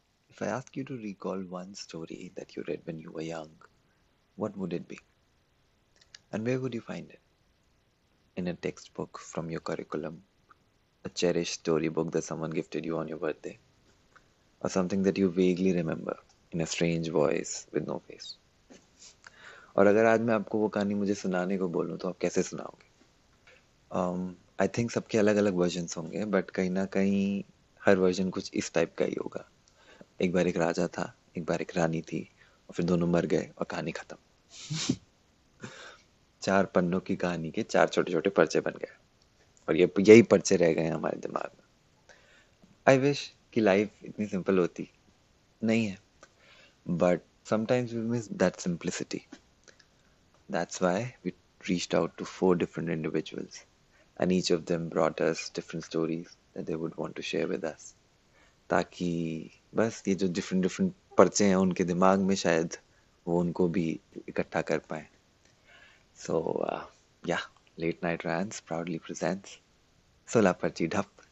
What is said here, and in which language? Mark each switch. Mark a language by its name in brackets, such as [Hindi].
[English] If I ask you to recall one story that you read when you were young, what would it be? And where would you find it? In a textbook from your curriculum, a cherished storybook that someone gifted you on your birthday, or something that you vaguely remember in a strange voice with no face? [Hindi] और अगर आज मैं आपको वो कहानी मुझे सुनाने को बोलूँ तो आप कैसे सुनाओगे? आई थिंक सबके अलग अलग वर्जन्स होंगे, बट कहीं ना कहीं हर वर्जन कुछ इस टाइप का ही होगा. एक बार एक राजा था, एक बार एक रानी थी, और फिर दोनों मर गए और कहानी खत्म. 4 पन्नों की कहानी के 4 छोटे छोटे पर्चे बन गए, और ये यही पर्चे रह गए हमारे दिमाग में. आई विश कि लाइफ इतनी सिंपल होती. नहीं है, but [English] sometimes we miss that simplicity. That's why we reached out to 4 different individuals, and each of them brought us different stories that they would want to share with us. [Hindi] ताकि बस ये जो different different पर्चे हैं उनके दिमाग में शायद वो उनको भी इकट्ठा कर पाए. [English] So yeah, late night rants proudly presents 16 पर्ची ढप.